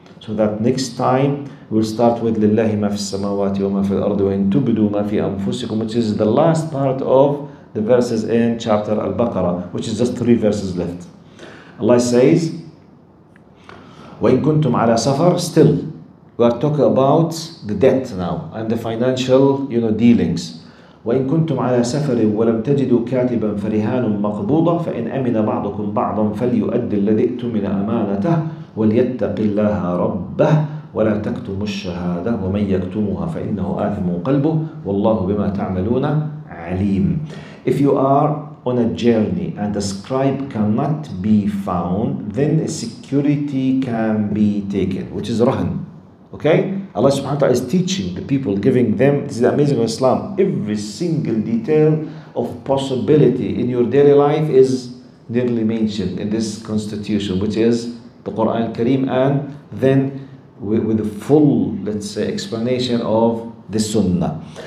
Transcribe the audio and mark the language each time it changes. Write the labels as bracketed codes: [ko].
[en] So that next time we'll start with [ar] لله ما في السماوات وما في الأرض وإن تبدوا ما في أنفسكم, [en] which is the last part of the verses in chapter alBaqarah, which is just 3 verses left. Allah says, [ar] وإن كنتم على سفر, [en] still we are talking about the debt now and the financial dealings. [ar] وإن كنتم على سفر ولم تجدوا كاتبا فرهان مقبوضة فإن أمن بعضكم بعضا فليؤدي الذي اؤتمن أمانته وليتق الله ربه ولا تكتموا الشهادة ومن يكتمها فإنه آثم قلبه والله بما تعملون عليم. [en] If you are on a journey and the scribe cannot be found, then a security can be taken, which is rahan. Okay? Allah subhanahu wa ta'ala is teaching the people, giving them, this is the amazing of Islam, every single detail of possibility in your daily life is nearly mentioned in this constitution, which is the Quran Kareem, and then with the full, let's say, explanation of the Sunnah.